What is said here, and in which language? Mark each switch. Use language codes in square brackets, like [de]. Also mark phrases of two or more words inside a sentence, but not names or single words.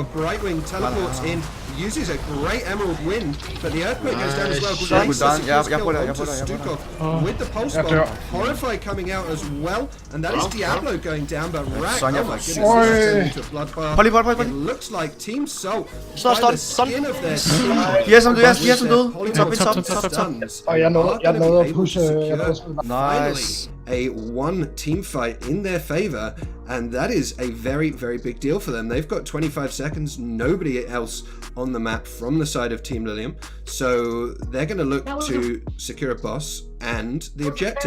[en] Brightwing teleports in, uses a great Emerald Wind, but the Earthquake goes down as well. Blaze secures kill onto Stukov with the Pulse Bomb. Horrify coming out as well, and that is Diablo going down, but Rak, oh my goodness, this is turning into a bloodbath. It looks like Team Salt, by the skin of their teeth. Yes, I'm doing. [da] Og jeg nåede at pushe. [en] Nice. A 1 team fight in their favor, and that is a very, very big deal for them. They've got 25 seconds, nobody else on the map from the side of Team Lilium, so they're going to look to secure a boss and the objective.